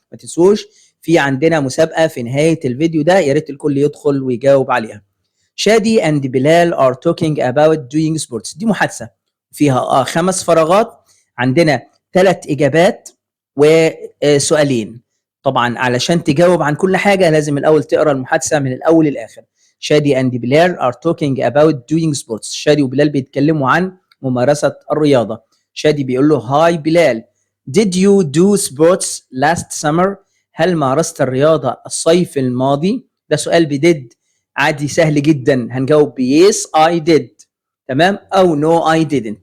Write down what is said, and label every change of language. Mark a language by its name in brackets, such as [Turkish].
[Arabic] ما تنسوش في عندنا مسابقه في نهايه الفيديو ده، يا ريت الكل يدخل ويجاوب عليها. شادي and بلال are talking about doing sports. دي محادثه فيها 5 فراغات، عندنا 3 اجابات وسؤالين. طبعا علشان تجاوب عن كل حاجه لازم الاول تقرا المحادثه من الاول للاخر. [English] شادي and بلال are talking about doing sports. [Arabic] شادي وبلال بيتكلموا عن ممارسة الرياضة. شادي بيقول له هاي بلال، did you do sports last summer؟ هل مارست الرياضة الصيف الماضي؟ ده سؤال بديد عادي سهل جدا، هنجاوب بيس I did، تمام، أو no I didn't.